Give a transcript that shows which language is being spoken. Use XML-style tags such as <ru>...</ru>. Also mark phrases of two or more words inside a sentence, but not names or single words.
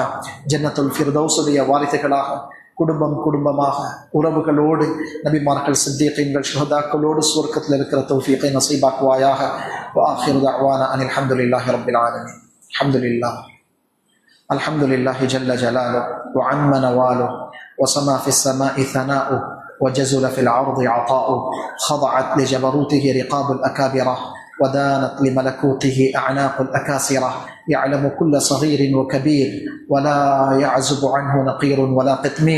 <ta>ஜன்னத்துல் ஃபிர்தௌஸுடைய வாரிசுகளாக குடும்பம் குடும்பமாக உறவுகளோடு நபிமார்கள், சித்தீகீன்கள், ஷுஹதாக்களோடு சுவர்க்கத்தில் இருக்கிற தௌஃபீகை நசீபாக்குவாயாக.</ta> <ar>وآخر دعوانا أن الحمد لله رب العالمين. الحمد لله الحمد لله جل جلاله وعم نواله وسما في السماء ثناؤه وجزل في العرض عطاؤه. خضعت لجبروته رقاب الأكابرة ودانت لملكوته أعناق الأكاسرة. يعلم كل صغير وكبير ولا يعزب عنه نقير ولا قطمير.</ar>